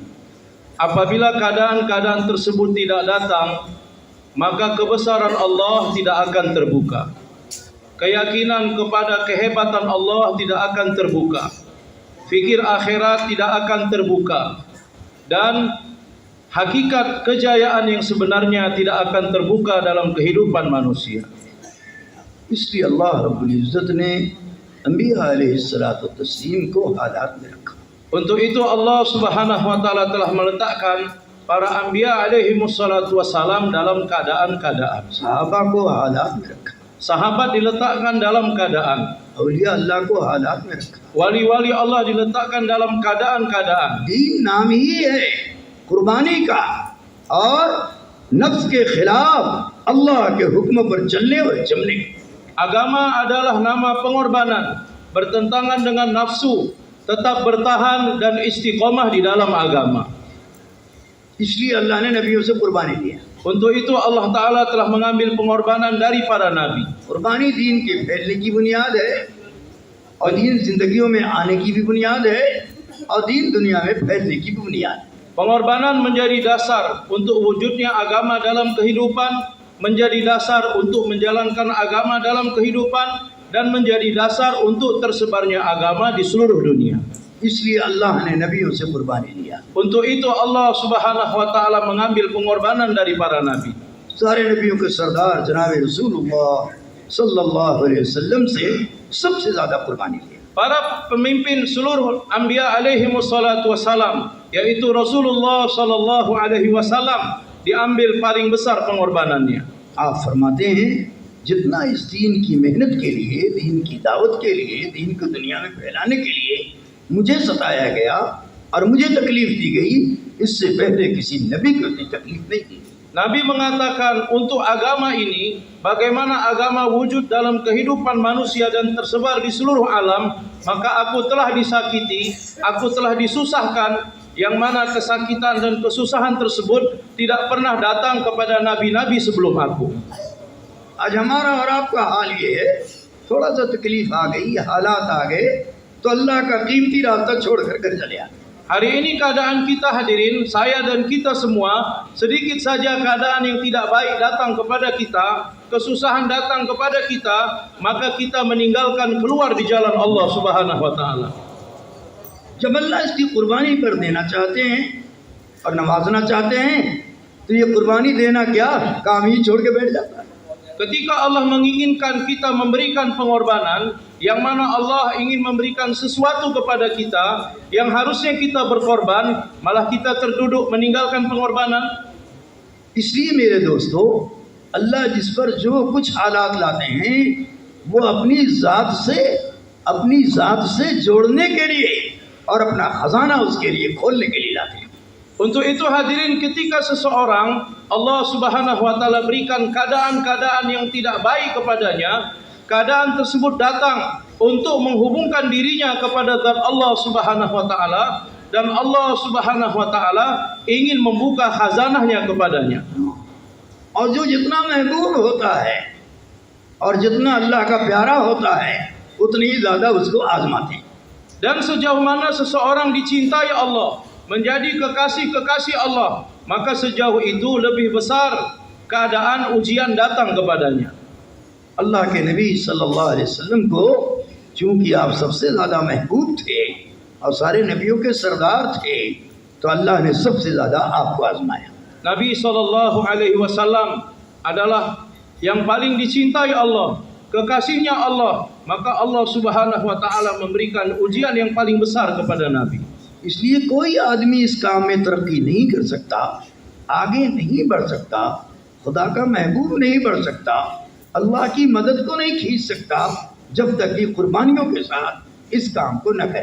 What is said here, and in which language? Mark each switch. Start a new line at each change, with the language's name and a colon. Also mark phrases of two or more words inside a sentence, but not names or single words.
Malay: Apabila keadaan-keadaan tersebut tidak datang, maka kebesaran Allah tidak akan terbuka. Keyakinan kepada kehebatan Allah tidak akan terbuka. Fikir akhirat tidak akan terbuka. Dan hakikat kejayaan yang sebenarnya tidak akan terbuka dalam kehidupan manusia.
Hindi: इसलिए अल्लाह
Arabic: ربّ العزّة
Hindi: ने अंबिया
Arabic: عليه الصلاة تسليم
Hindi: को हालात में रखा.
Malay: Untuk itu Allah
Arabic: سبحانه وتعالى
Malay: telah meletakkan para
Arabic: الأنبياء عليهم الصلاة والسلام
Malay: dalam keadaan-keadaan.
Hindi: सहाबा को हालात में रखा.
Malay: Sahabat diletakkan dalam keadaan.
Hindi: औलिया अल्लाह को हालात में रखा.
Malay: Wali-wali Allah diletakkan dalam keadaan-keadaan.
Hindi: दीन नाम ही है कुर्बानी का और नफ्स के खिलाफ अल्लाह के हुक्म पर चलने और जमने.
Malay: Agama adalah nama pengorbanan, bertentangan dengan nafsu, tetap bertahan dan istiqomah di dalam agama.
Hindi: इसलिए अल्लाह ने नबियों से कुर्बानी दिया.
Malay: Untuk itu Allah Ta'ala telah mengambil pengorbanan dari para nabi.
Hindi: कुर्बानी दीन के फैलने की बुनियाद है और दीन जिंदगियों में आने की भी बुनियाद है और दीन दुनिया में फैलने की भी बुनियाद है.
Malay: Pengorbanan menjadi dasar untuk wujudnya agama dalam kehidupan, menjadi dasar untuk menjalankan agama dalam kehidupan, dan menjadi dasar untuk tersebarnya agama di seluruh dunia.
Hindi: इसलिए अल्लाह ने नबियों से कुर्बानी दिया.
Malay: Untuk itu Allah
Arabic: سبحانه وتعالى
Malay: mengambil pengorbanan dari para nabi.
Hindi: सारे नबियों के सरदार जनाब रसूलुल्लाह
Arabic: صلى الله عليه وسلم
Hindi: से सबसे ज़्यादा कुर्बानी दी.
Malay: Para pemimpin seluruh
Arabic: الأنبياء عليهم الصلاة والسلام,
Malay: yaitu Rasulullah
Arabic: صلى الله عليه وسلم,
Malay: diambil paling besar pengorbanannya.
Hindi: आप फरमाते हैं जितना इस दीन की मेहनत के लिए, दीन की दावत के लिए, दीन को दुनिया में फैलाने के लिए मुझे सताया गया और मुझे तकलीफ दी गई, इससे पहले किसी नबी को इतनी तकलीफ नहीं दी.
Malay: Nabi mengatakan untuk agama ini, bagaimana agama wujud dalam kehidupan manusia dan tersebar di seluruh alam, maka aku telah disakiti, aku telah disusahkan, yang mana kesakitan dan kesusahan tersebut tidak pernah datang kepada nabi-nabi sebelum aku.
Hindi: आज हमारा और आपका हाल ये है, थोड़ा सा तकलीफ आ गई, हालात आ गए तो अल्लाह का कीमती रास्ता छोड़कर घर चले आए।
Malay: Hari ini keadaan kita hadirin, saya dan kita semua, sedikit saja keadaan yang tidak baik datang kepada kita, kesusahan datang kepada kita, maka kita meninggalkan keluar di jalan Allah
Arabic: سبحانه وتعالى.
Hindi: जब अल्लाह इसकी कुर्बानी पर देना चाहते हैं और नवाजना चाहते हैं तो ये कुर्बानी देना क्या काम ही छोड़ के बैठ जाता है।
Malay: Ketika Allah menginginkan kita memberikan pengorbanan, yang mana Allah ingin memberikan sesuatu kepada kita, yang harusnya kita berkorban, malah kita terduduk meninggalkan pengorbanan.
Hindi: इसलिए मेरे दोस्तों, अल्लाह जिस पर जो कुछ हालात लाते हैं वो अपनी ज़ात से जोड़ने के लिए और अपना खजाना उसके लिए खोलने के लिए लाते हैं।
Malay: Untuk itu hadirin, ketika seseorang Allah
Arabic: سبحانه وتعالى
Malay: berikan keadaan-keadaan yang tidak baik kepadanya, keadaan tersebut datang untuk menghubungkan dirinya kepada zat Allah
Arabic: سبحانه وتعالى,
Malay: dan Allah
Arabic: سبحانه وتعالى
Malay: ingin membuka khazanahnya kepadanya.
Hindi: और जो जितना महबूब होता है और जितना अल्लाह का प्यारा होता है उतनी ही ज़्यादा उसको आजमाते हैं।
Malay: Dan sejauh mana seseorang dicintai Allah, menjadi kekasih-kekasih Allah, maka sejauh itu lebih besar keadaan ujian datang kepadanya.
Hindi: अल्लाह के नबी
Arabic: صلى الله عليه وسلم
Hindi: को चूंकि आप सबसे ज़्यादा महबूब थे और सारे नबियों के सरदार थे तो अल्लाह ने सबसे ज़्यादा आपको आजमाया।
Malay: Nabi
Arabic: صلى الله عليه وسلم
Malay: adalah yang paling dicintai Allah, kekasihnya Allah, maka Allah
Arabic: سبحانه وتعالى
Malay: memberikan ujian yang paling besar kepada Nabi.
Hindi: इसलिए कोई आदमी इस काम में तरक्की नहीं कर सकता, आगे नहीं बढ़ सकता, खुदा का महबूब नहीं बढ़ सकता, अल्लाह की मदद को नहीं खींच सकता जब तक कि कुर्बानियों के साथ इस काम को न करे।